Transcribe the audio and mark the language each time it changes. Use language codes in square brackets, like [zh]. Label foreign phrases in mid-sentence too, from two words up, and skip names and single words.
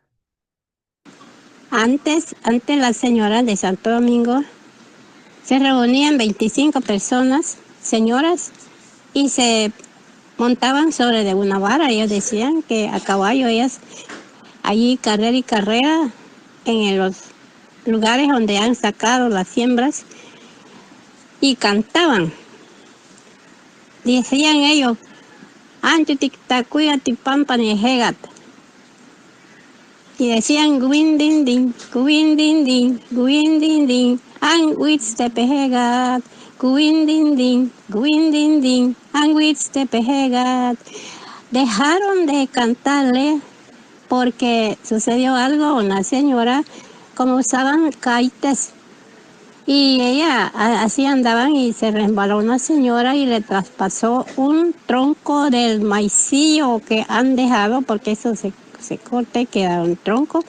[es] Antes las señoras de Santo Domingo se reunían 25 personas, señoras, y se montaban sobre de una vara. Ellos decían que a caballo ellas allí carrera y carrera en los lugares donde han sacado las siembras y cantaban. Decían ellos, Antutiktakuya tipampa nejegat. Y decían, guin din din, guin din din, guin din din, an wits te pejegat, guin din din, an wits te pejegat. Dejaron de cantarle porque sucedió algo, una señora, como usaban caites, y ella así andaban y se resbaló una señora y le traspasó un tronco del maicillo que han dejado, porque eso se corta y queda un tronco.